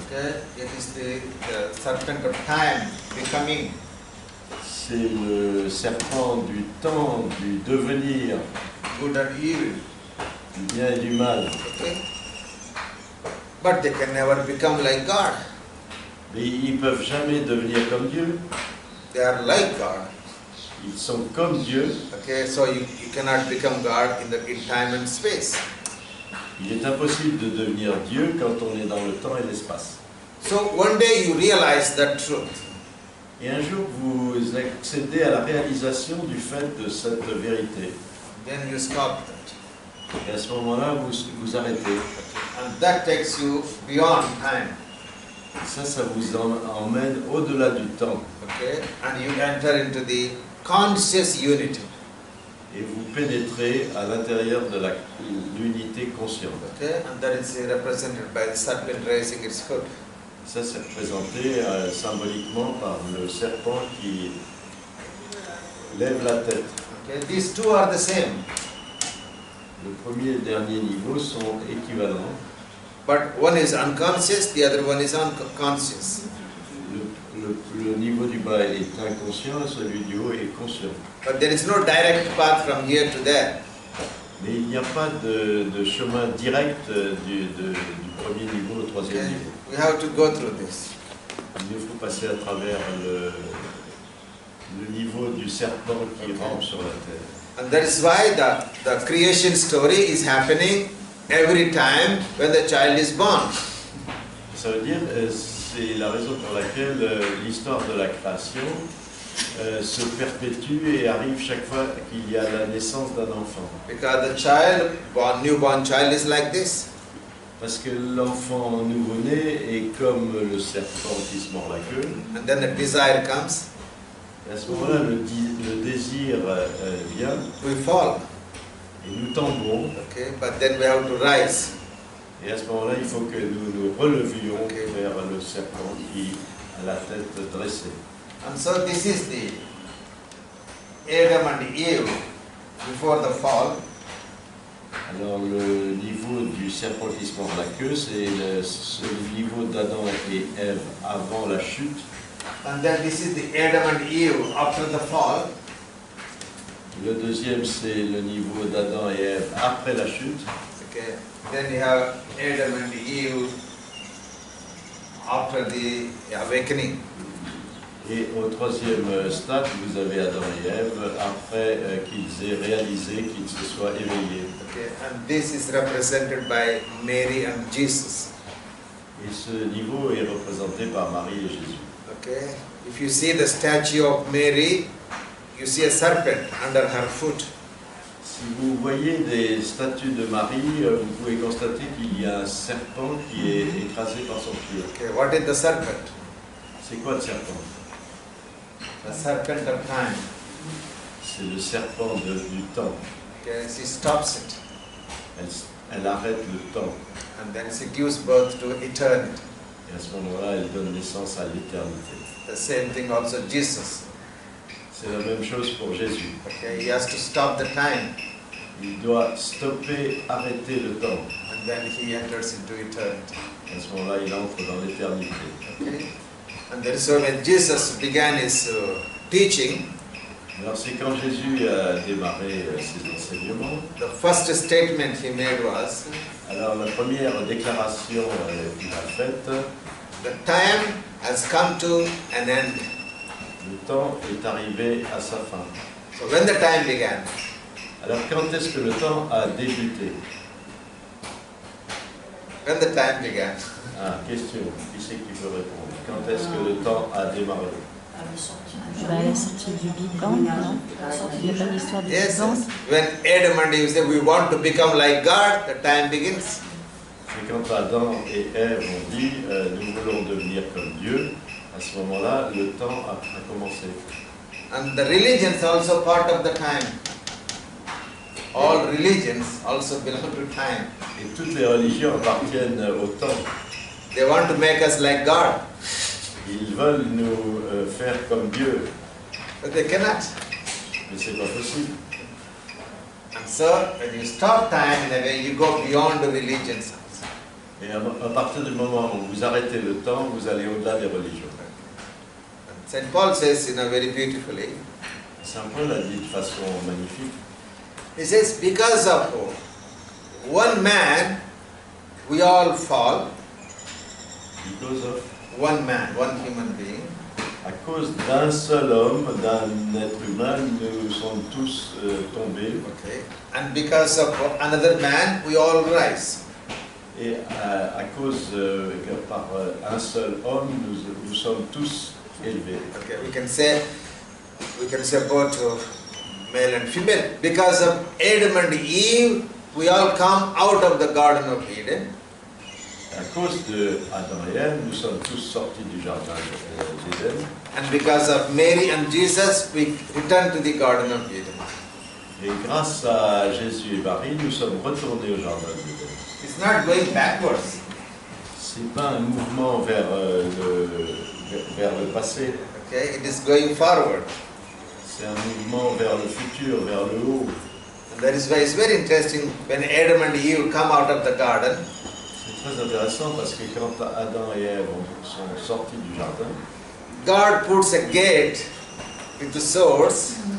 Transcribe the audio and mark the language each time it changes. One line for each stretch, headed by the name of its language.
English: Okay, it is the serpent of time becoming.
French: C'est le serpent du temps, du devenir,
English: Good and evil.
French: du bien et du mal.
English: Okay? But they can never become like God.
French: Mais ils ne peuvent jamais devenir comme Dieu.
English: They are like God.
French: Ils sont comme Dieu.
English: Okay, so you cannot become God in time and space.
French: Il est impossible de devenir Dieu quand on est dans le temps et l'espace.
English: So one day you realize that truth.
French: Et un jour, vous accédez à la réalisation du fait de cette vérité.
English: Then you stop that.
French: Et à ce moment-là, vous arrêtez.
English: And that takes you beyond time.
French: Ça vous emmène au-delà du temps.
English: Okay? And you enter into the conscious unity.
French: Et vous pénétrez à l'intérieur de l'unité consciente.
English: Okay? And that is represented by the serpent raising its foot.
French: Ça, c'est représenté symboliquement par le serpent qui lève la tête.
English: Okay? These two are the same.
French: Le premier et le dernier niveau sont équivalents.
English: But one is unconscious, the other one is conscious.
French: Le niveau du bas est inconscient et celui du haut est conscient.
English: But there is no direct path from here to there.
French: Mais il n'y a pas de chemin direct du premier niveau au troisième
English: Okay?
French: niveau.
English: We have to go through this.
French: Il nous faut passer à travers le niveau du serpent qui rampe sur la terre.
English: And that is why the creation story is happening every time when the child is born.
French: Ça veut dire, c'est la raison pour laquelle l'histoire de la création se perpétue et arrive chaque fois qu'il y a la naissance d'un enfant.
English: Because the child, newborn child is like this.
French: Parce que l'enfant nouveau-né est comme le serpent qui se mord la queue.
English: And then the desire comes.
French: Et à ce moment-là, le désir vient
English: We fall.
French: et nous tombons.
English: Okay? But then we have to rise.
French: Et à ce moment-là, il faut que nous nous relevions
English: Okay.
French: vers le serpent qui a la tête dressée.
English: And so this is the Adam and Eve before the fall.
French: Alors le niveau du serpent qui se mord la queue, c'est le niveau d'Adam et Ève avant la chute.
English: And then this is the Adam and Eve after the fall.
French: Le deuxième, c'est le niveau d'Adam et Ève après la chute.
English: Okay. Then you have Adam and Eve after the awakening.
French: Et au troisième stade, vous avez Adam et Ève après qu'ils aient réalisé, qu'ils se soient éveillés.
English: Okay. And this is represented by Mary and Jesus.
French: Et ce niveau est représenté par Marie et Jésus.
English: Okay. If you see the statue of Mary, you see a serpent under her foot.
French: Si vous voyez des statues de Marie, vous pouvez constater qu'il y a un serpent qui est écrasé par son pied.
English: Okay. What is the serpent?
French: C'est quoi le serpent?
English: The serpent of time.
French: C'est le serpent du temps.
English: Okay. She stops it.
French: Elle arrête le temps.
English: And then she gives birth to eternity.
French: Et à ce moment-là, elle donne naissance à l'éternité.
English: The same thing also Jesus.
French: C'est la même chose pour Jésus.
English: Okay. He has to stop the time.
French: Il doit stopper, arrêter le temps.
English: And then he enters into eternity.
French: À ce moment-là, il entre dans l'éternité.
English: Okay. And then so when Jesus began his teaching,
French: Alors c'est quand Jésus a démarré ses enseignements.
English: the first statement he made was,
French: Alors la première déclaration qu'il a faite,
English: the time has come to an end.
French: Le temps est arrivé à sa fin.
English: So when the time began?
French: Alors quand est-ce que le temps a débuté?
English: When the time began?
French: Ah, question. Qui c'est qui peut répondre? Quand est-ce que le temps a démarré? À la sortie Bah, la sortie du Big Bang, non? Il n'y a pas d'histoire du Big
English: Yes.
French: Bang.
English: When Adam and Eve said, we want to become like God, the time begins.
French: C'est quand Adam et Ève ont dit nous voulons devenir comme Dieu. À ce moment-là, le temps a commencé.
English: And the religions also part of the time. All religions also belong to time.
French: Et toutes les religions appartiennent au temps.
English: They want to make us like God,
French: Ils veulent nous faire comme Dieu,
English: but they cannot.
French: mais c'est pas possible.
English: And so when you stop time in a way, you go beyond the religions.
French: Et à partir du moment où vous arrêtez le temps, vous allez au-delà des religions.
English: Saint Paul says, very beautifully,
French: Saint Paul a dit de façon magnifique.
English: he says, because of one man, we all fall. Because of, One man, one human being.
French: à cause d'un seul homme, d'un être humain, nous sommes tous tombés.
English: Okay. And because of another man, we all rise.
French: Et à cause par un seul homme, nous sommes tous élevés.
English: Okay. We can say both male and female. Because of Adam and Eve, we all come out of the Garden of Eden.
French: À cause de Adam et Ève, nous sommes tous sortis du jardin d'Éden.
English: And because of Mary and Jesus, we return to the Garden of Eden.
French: Et grâce à Jésus et Marie, nous sommes retournés au jardin d'Éden.
English: It's not going backwards.
French: C'est pas un mouvement vers le passé.
English: Okay, it is going forward.
French: C'est un mouvement vers le futur, vers le haut.
English: And that is why it's very interesting when Adam and Eve come out of the garden.
French: C'est très intéressant parce que quand Adam et Ève sont sortis du jardin,
English: God puts a gate with the swords.